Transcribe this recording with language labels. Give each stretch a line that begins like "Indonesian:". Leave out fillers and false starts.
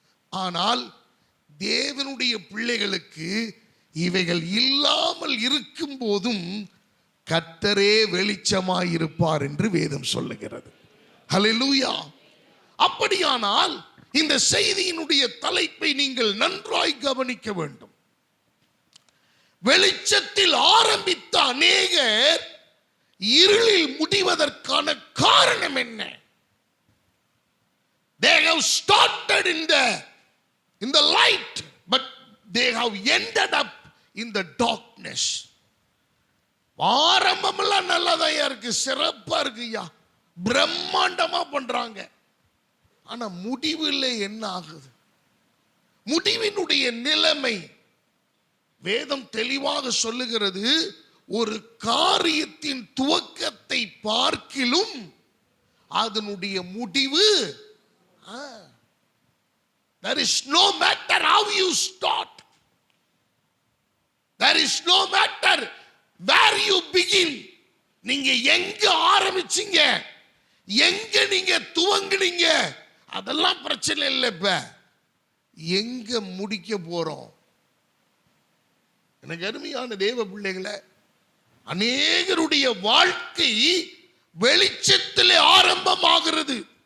Tamil: ஆனால் தேவனுடைய பிள்ளைகளுக்கு இவைகள் இல்லாமல் இருக்கும் போதும் கர்த்தரே வெளிச்சமாயிருப்பார் என்று வேதம் சொல்லுகிறது. ஹல்லேலூயா. அப்படியானால் இந்த செய்தியினுடைய தலைப்பை நீங்கள் நன்றாய் கவனிக்க வேண்டும். வெளிச்சத்தில் ஆரம்பித்த அநேகர் இருளில் முடிவதற்கான காரணம் என்ன?
English: They have started in the light, but they have ended up in the darkness.
Tamil: ஆரம்பமெல்லாம் நல்லதான் இருக்கு, சிறப்பா இருக்குயா, பிரம்மாண்டமா பண்றாங்க. ஆனா முடிவில் என்ன ஆகுது? முடிவினுடைய நிலைமை வேதம் தெளிவாக சொல்லுகிறது. ஒரு காரியத்தின் துவக்கத்தை பார்க்கிலும் அதனுடைய முடிவு,
English: there is no matter how you start, there is no matter where you begin.
Tamil: நீங்க எங்க ஆரம்பிச்சீங்க, எங்க நீங்க துவங்குனீங்க, அதெல்லாம் பிரச்சனை இல்லை. இப்ப எங்க முடிக்க போறோம்? எனக்கு அருமையான தேவ பிள்ளைகளை, அநேகருடைய வாழ்க்கை வெளிச்சத்திலே ஆரம்பமாகிறது.